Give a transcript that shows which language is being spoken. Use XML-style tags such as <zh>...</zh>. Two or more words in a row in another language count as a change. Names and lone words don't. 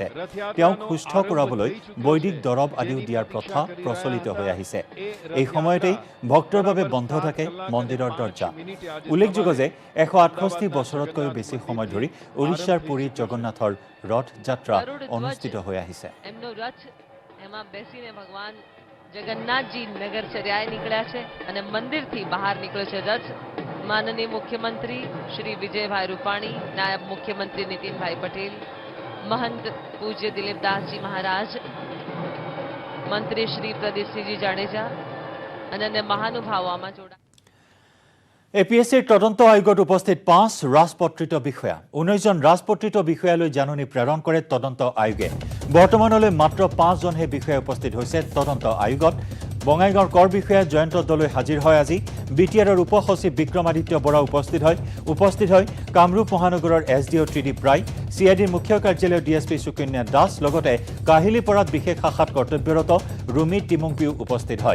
<as>তেওঁক সুস্থ কৰাবলৈ বৈদিক দৰৱ আদিও দিয়াৰ প্ৰথা প্ৰচলিত হৈ আহিছে। এই সময়তেই ভক্তৰ বাবে বন্ধ থাকে মন্দিৰৰ দৰ্জা। উল্লেখযোগ্য যে 168 বছৰতকৈও বেছি সময় ধৰি ওড়িশাৰ পুৰীত জগন্নাথৰ ৰথ যাত্ৰা অনুষ্ঠিত হৈ আহিছে।</as> <gu>જગન્નાથજી નગર ચર્યાએ નીકળ્યા છે અને મંદિરથી બહાર નીકળ્યો છે રથ. માનનીય મુખ્યમંત્રી શ્રી વિજયભાઈ રૂપાણી, નાયબ મુખ્યમંત્રી નીતિનભાઈ પટેલ,</gu> <hi>महंत पूज्य दिलीपदास जी महाराज, मंत्री श्री प्रदीप जी जाडेजा और अन्य महानुभावों में जोड़ा.</hi> <as>APSCৰ তদন্ত আয়োগত উপস্থিত 5 ৰাজপত্ৰিত বিষয়া 19 জন ৰাজপত্ৰিত বিষয়ালৈ জাননী প্ৰেৰণ কৰে তদন্ত আয়োগে. বৰ্তমানলৈ মাত্ৰ 5 জনহে বিষয়া উপস্থিত হৈছে তদন্ত আয়োগত. বঙাইগাঁৱৰ কৰ বিষয়া জয়ন্ত দলৈ হাজিৰ হয় আজি. বিটিআৰৰ উপ সচিব বিক্ৰমাদিত্য বৰা উপস্থিত হয় কামৰূপ মহানগৰৰ SDO ত্ৰিদীপ ৰায়, CIDৰ মুখ্য কাৰ্যালয়ৰ DSP সুকন্যা দাস, লগতে কাহিলীপাৰাত বিশেষ শাখাত কৰ্তব্যৰত ৰুমি টিমুংপিও উপস্থিত হয়.</as>